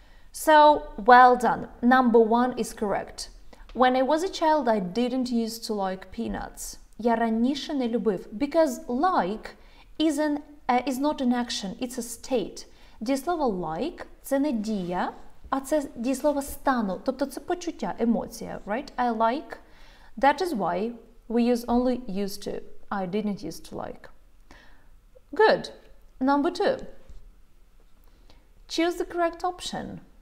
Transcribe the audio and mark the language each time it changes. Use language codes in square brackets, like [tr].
[en] So, well done. Number 1 is correct. When I was a child, I didn't used to like peanuts. [uk] Я раніше не любив. [en] Because like is not an action, it's a state. [uk] Дієслово like – це не дія, а це дієслово стану. Тобто це почуття, емоція, right? [en] I like. That is why we use only used to. I didn't used to like. Good. Number 2. Choose the correct option.